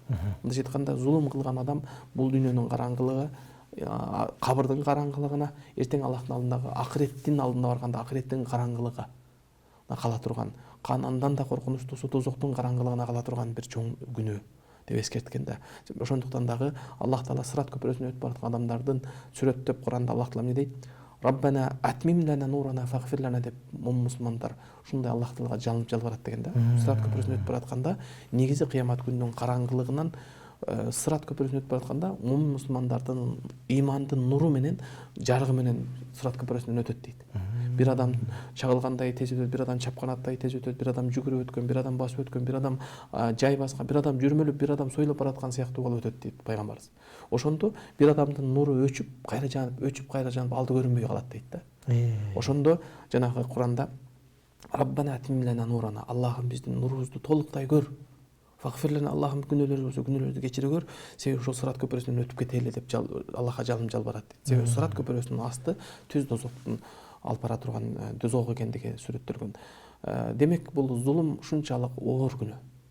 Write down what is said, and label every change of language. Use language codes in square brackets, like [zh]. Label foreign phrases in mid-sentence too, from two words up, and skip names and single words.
[ky] Мындайча айтканда, зулум кылган адам бул дүйнөнүн караңгылыгы, кабырдын караңгылыгына, эртең Аллахтын алдындагы акыреттин алдына барганда акыреттин караңгылыгына кала турган, андан да коркунучтуусу тозоктун караңгылыгына кала турган бир чоң күнөө деп эскерткен да. Ошондуктан дагы Аллах Таала сырат көпүрөсүнөн өтүп бараткан адамдардын сүрөттөп Куранда Аллах Таала эмне дейт? [ar] ربنا أتمم لنا نورنا واغفر لنا [ky] деп мусулмандар ушундай Аллах Таалага жалынып жалбарат деген да. Сырат көпүрөсүнөн өтүп баратканда негизи кыямат күнүнүн караңгылыгынан сырат көпүрөсүнөн өтүп баратканда мусулмандардын имандын нуру менен жарыгы менен сырат көпүрөсүнөн өтөт дейт. Бир адам чагылгандай тез өтөт, бир адам чапканаттай тез өтөт, бир адам жүгүрүп өткөн, бир адам басып өткөн, бир адам жай баскан, бир адам жүрмөлөп, бир адам сойлоп бараткан сыяктуу болуп өтөт дейт пайгамбарыбыз. Ошондо бир адамдын нуру өчүп кайра жанып алды көрүнбөй калат дейт да. Ошондо жанагы Куранда [ar] ربنا أتمم لنا نورنا, [ky] Аллахым биздин нурубузду толуктай көр. Фагфирлана, Аллахым күнөөлөрүбүз болсо күнөөлөрдү кечире көр. Себеби ошол сырат көпүрөсүнөн өтүп кетели деп Аллахка жалынып жалбарат дейт. Себеби сырат көпүрөсүнүн асты түз дозоктун алып бара турган дозок экендиги сүрөттөлгөн. Демек бул зулум ушунчалык оор күнөө.